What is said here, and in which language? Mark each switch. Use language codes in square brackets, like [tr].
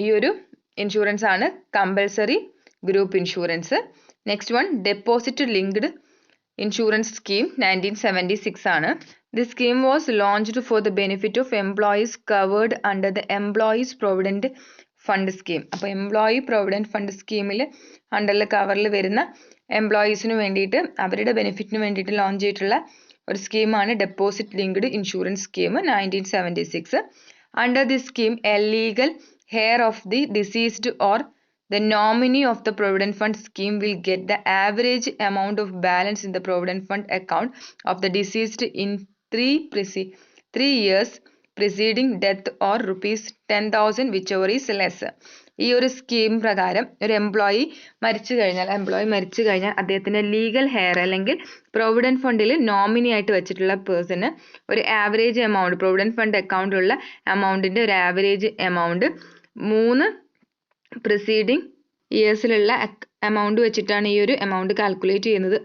[ml] ഈ ഒരു ഇൻഷുറൻസ് ആണ് compulsory group insurance. [en] Next one, deposit linked insurance scheme 1976 ആണ്. This scheme was launched for the benefit of employees covered under the Employees Provident Fund Scheme. [ml] അപ്പോൾ employee provident fund സ്കീമിൽ അണ്ടറിൽ കവറിൽ വരുന്ന എംപ്ലോയീസിന് വേണ്ടിയിട്ട് അവരുടെ ബെനിഫിറ്റിന് വേണ്ടിയിട്ട് ലോഞ്ച് ചെയ്തിട്ടുള്ള ഒരു സ്കീമാണ് deposit linked insurance scheme 1976. [en] Under this scheme, a legal heir of the deceased or the nominee of the Provident Fund scheme will get the average amount of balance in the Provident Fund account of the deceased in 3 years preceding death or rupees 10,000 whichever is less. [ml] ഈ ഒരു scheme പ്രകാരം ഒരു employee മരിച്ചു കഴിഞ്ഞാൽ അദ്ദേഹത്തിന്റെ legal hair അല്ലെങ്കിൽ provident ഫണ്ടിൽ nominee ആയിട്ട് വെച്ചിട്ടുള്ള പേഴ്സണ് ഒരു ആവറേജ് എമൗണ്ട്, പ്രൊവിഡന്റ് ഫണ്ട് അക്കൗണ്ടിലുള്ള എമൗണ്ടിന്റെ ഒരു ആവറേജ് എമൗണ്ട് 3 പ്രിസീഡിങ് ഇയേഴ്സിലുള്ള എമൗണ്ട് വെച്ചിട്ടാണ് ഈ ഒരു എമൗണ്ട് കാൽക്കുലേറ്റ് ചെയ്യുന്നത്.